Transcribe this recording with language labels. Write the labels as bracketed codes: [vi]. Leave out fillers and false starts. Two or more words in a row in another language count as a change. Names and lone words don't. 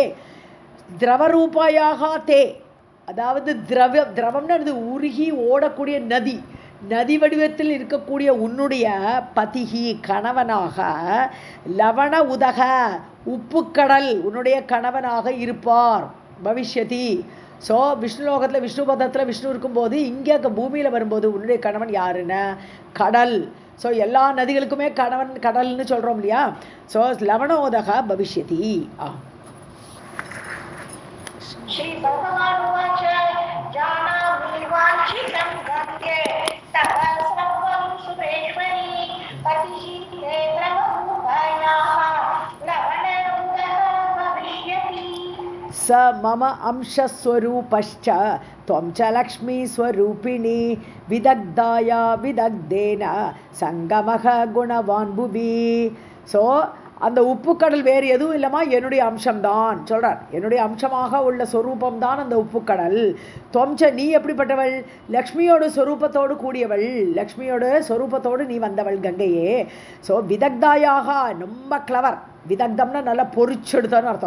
[sa] द्रवरूपायाः ते, [ta] அதாவது திரவம்னு அது உருகி ஓடக்கூடிய நதி, நதி வடிவத்தில் இருக்கக்கூடிய உன்னுடைய பதிகி கணவனாக, [sa] लवण उदक [ta] உப்புக்கடல் உன்னுடைய கணவனாக இருப்பார், பவிஷ்யதி. ஸோ விஷ்ணுலோகத்தில் விஷ்ணு பதத்தில் விஷ்ணு இருக்கும்போது இங்கே பூமியில் வரும்போது உன்னுடைய கணவன் யாருன்னா கடல். ஸோ எல்லா நதிகளுக்குமே கணவன் கடல்னு சொல்கிறோம் இல்லையா. [sa] ஸோ लवणोदक भविष्यति. श्री भगवान् उवाच जानामि वाञ्छितं गङ्गे तव सर्वं सुरेश्वरी पतिः ते द्रवरूपायाः लवणोदः भविष्यति. स मम अंशस्वरूपश्च त्वं च लक्ष्मीस्वरूपिणी विदग्धाया विदग्धेन सङ्गमः गुणवान् भुवि. [ta] ஸோ அந்த உப்புக்கடல் வேறு எதுவும் இல்லைம்மா, என்னுடைய அம்சம்தான் சொல்கிறார். என்னுடைய அம்சமாக உள்ள சொரூபம்தான் அந்த உப்புக்கடல். தொம்ச, நீ எப்படிப்பட்டவள்? லக்ஷ்மியோட சொரூபத்தோடு கூடியவள், லக்ஷ்மியோட சொரூபத்தோடு நீ வந்தவள் கங்கையே. ஸோ விதக்தாயாக, ரொம்ப கிளவர், விதக்தம்னா நல்லா பொறிச்செடுத்தான்னு அர்த்தம்.